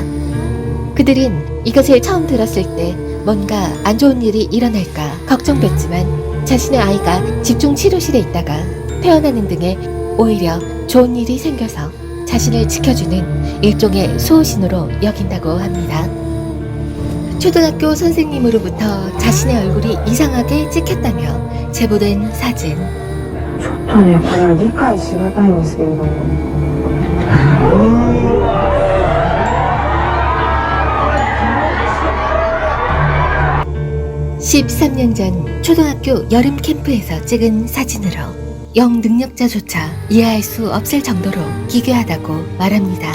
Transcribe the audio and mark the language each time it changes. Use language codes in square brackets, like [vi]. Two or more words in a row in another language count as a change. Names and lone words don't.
[ko] 그들은 이것을 처음 들었을 때 뭔가 안 좋은 일이 일어날까 걱정됐지만 자신의 아이가 집중 치료실에 있다가 퇴원하는 등의 오히려 좋은 일이 생겨서 자신을 지켜주는 일종의 수호신으로 여긴다고 합니다. 초등학교 선생님으로부터 자신의 얼굴이 이상하게 찍혔다며 제보된 사진. [ja] ちょっとね、これは理解しがたいんですけれども。 [ko] 13년 전 초등학교 여름 캠프에서 찍은 사진으로 영 능력자조차 이해할 수 없을 정도로 기괴하다고 말합니다.